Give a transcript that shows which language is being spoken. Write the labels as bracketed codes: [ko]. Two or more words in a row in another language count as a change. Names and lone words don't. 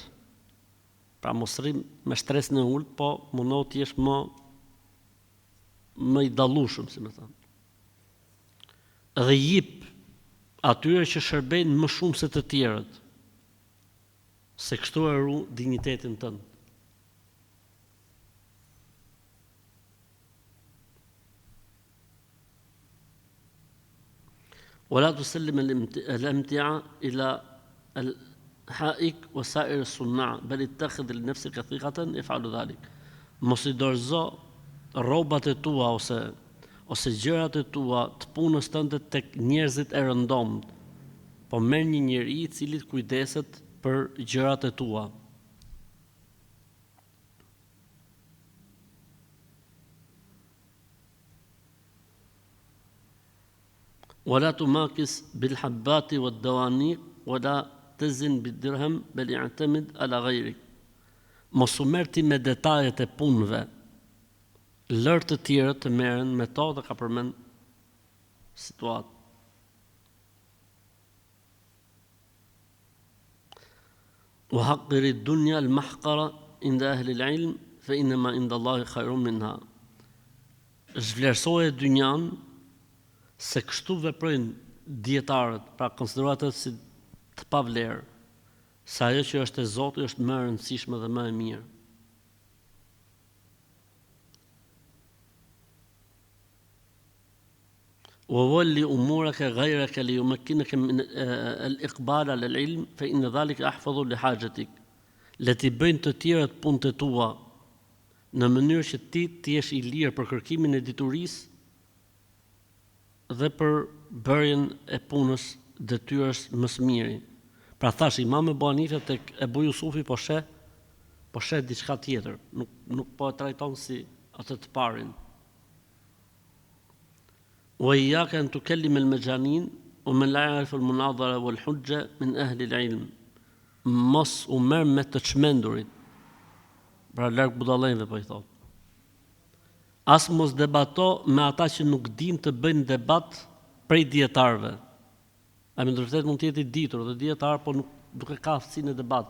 [sq] Pra mos rrim me stres në ult, po mundohu të jesh më i dallueshëm, si më thënë. Dhe jip atyre që shërbejnë më shumë se të tjerët, se kështu e ru dignitetin tënd. [ar] ولا تسلم الامتعة إلى الحائك وسائر الصناع بل اتخذ لنفسك ثقة يفعل ذلك. [sq] Mos i dorëzo rrobat e tua ose gjërat e tua të punës tënde tek njerëzit e rëndomt, po merr një njeri i cili kujdeset për gjërat e tua. [ar] ولا تماكس بالحبات والدوانيق ولا تزن بالدرهم بل اعتمد على غيرك. [sq] Mos u merr ti me detajet e punëve. Lër të tjerët të merren me to dhe ka përmend situatë. [ar] وحقر الدنيا المحقرة عند أهل العلم فإنما عند الله خير منها. [sq] Zhvlerësoje dynjan, se kështu veprojnë dietarët, pra konsiderohet si të pavlerë, se ajo që është e Zotit është më e rëndësishme dhe më e mirë. [ar] وولي أمورك غيرك ليمكنك من الإقبال على العلم فإن ذلك أحفظ لحاجتك. [sq] Le t'i bëjnë të tjerët punët e tua në mënyrë që ti të jesh i lirë për kërkimin e diturisë dhe për bërjen e punës detyrës më së miri. Pra thash Imam Ebu Hanife tek Ebu Jusufi po shet diçka tjetër, nuk po e trajton si atë të parin. [ar] وإياك أن تكلم المجانين ومن لا يعرف المناظرة والحجة من أهل العلم. [sq] Mos u merr me të çmendurit. Pra larg budallëve po I thot. As mos debato me ata që nuk dinë të bëjnë debat prej dietarëve. A me vërtet mund të jetë I ditur dhe dietar, po nuk e ka aftësinë e debat.